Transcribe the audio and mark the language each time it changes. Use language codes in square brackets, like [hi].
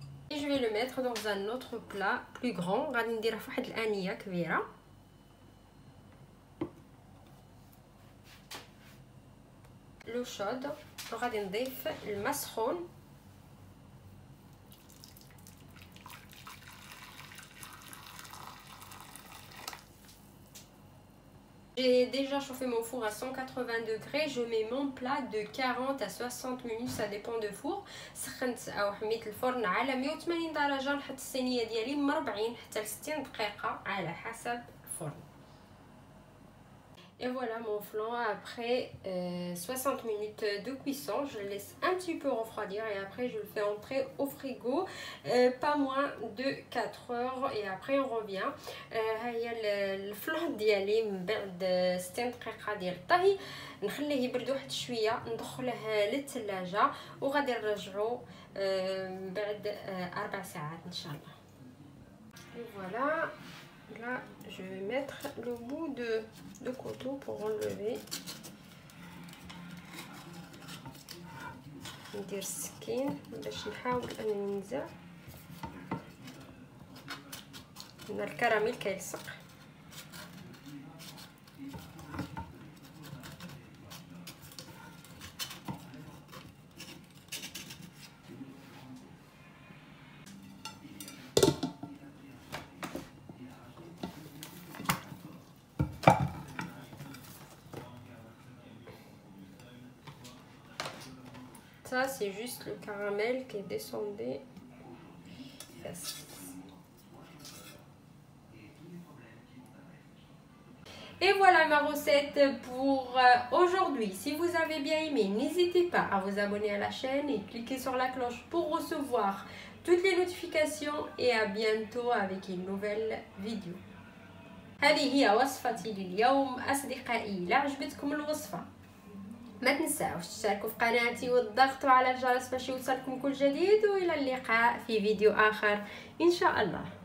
[fr] Et je vais le mettre dans un autre plat plus grand. [ar] غادي نديره في واحد الانيه كبيره. لو شود. وغادي نضيف الماء سخون. [fr] J'ai déjà chauffé mon four à 180 degrés. Je mets mon plat de 40 à 60 minutes, ça dépend de four. [ar] سخنت او حميت الفرن على 180 درجه. نحط الصينيه ديالي من 40 حتى ل 60 دقيقه على حسب الفرن. [fr] Et voilà mon flan après 60 minutes de cuisson. Je le laisse un petit peu refroidir et après je le fais entrer au frigo pas moins de 4 heures et après on revient. [ar] هيا الفلان ديالي من بعد 60 دقيقه ديال الطهي نخليه يبرد واحد شويه، ندخله للثلاجه وغادي نرجعو بعد 4 ساعات ان شاء الله. Voilà. [fr] Là, je vais mettre le bout de couteau pour enlever. [ar] ندير السكين باش نحاول انني ننزع. هنا الكراميل كيلصق. [fr] Ça, c'est juste le caramel qui est descendu. Et voilà ma recette pour aujourd'hui. Si vous avez bien aimé, n'hésitez pas à vous abonner à la chaîne et cliquer sur la cloche pour recevoir toutes les notifications. Et à bientôt avec une nouvelle vidéo. [ar] هذه هي وصفتي لليوم أصدقائي. إذا عجبتكم الوصفة ما تنساوش تشتركوا في قناتي وتضغطوا على الجرس باش يوصلكم كل جديد. والى اللقاء في فيديو اخر ان شاء الله.